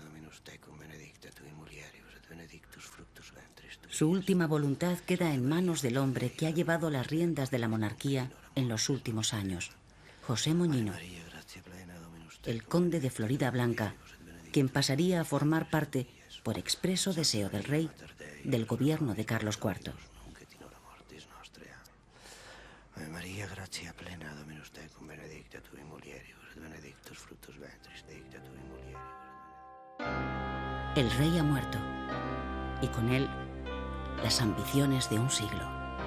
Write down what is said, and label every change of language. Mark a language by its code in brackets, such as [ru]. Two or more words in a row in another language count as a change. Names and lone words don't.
[es] Su última voluntad queda en manos del hombre que ha llevado las riendas de la monarquía en los últimos años, José Moñino, el conde de Floridablanca, quien pasaría a formar parte, por expreso deseo del rey, del gobierno de Carlos IV. [la] Ave María, gratia plena, Dominus tecum, benedicta tu in mulieribus, et benedictus fructus ventris tecum tu in mulieribus. [es] El rey ha muerto, y con él las ambiciones de un siglo.